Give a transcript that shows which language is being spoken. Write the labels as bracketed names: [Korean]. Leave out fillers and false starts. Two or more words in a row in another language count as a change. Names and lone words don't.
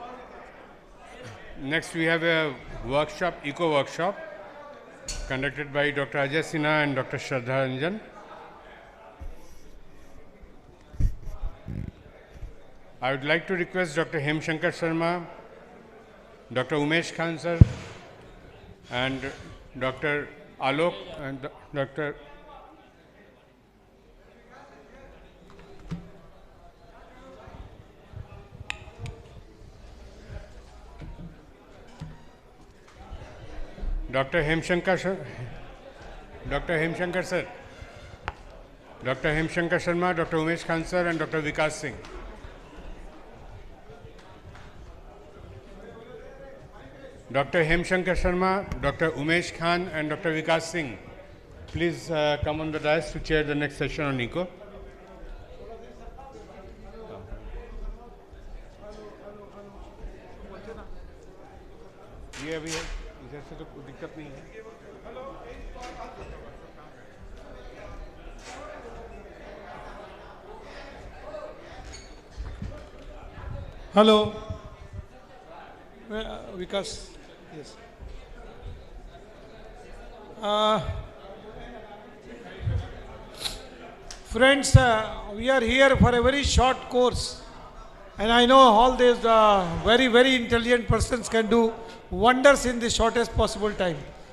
[English] Next we have a workshop, eco workshop, conducted by Dr. Ajay Sinha and Dr. Shraddha Ranjan. I would like to request Dr. Hemshankar Sharma, Dr. Umesh Khan sir, and Dr. Alok and Dr. Hemshankar sir, Dr. Hemshankar sir, Dr. Hemshankar Sharma, Dr. Umesh Khan sir, and Dr. Vikas Singh. Dr. Hemshankar Sharma, Dr. Umesh Khan, and Dr. Vikas Singh, please come on the dais to chair the next session on ECO. [Hindi] ये अभी इधर से तो कोई दिक्कत नहीं है. [English] Hello. Vikas. Yes. Friends, we are here for a very short course, and I know all these very intelligent persons can do wonders in the shortest possible time.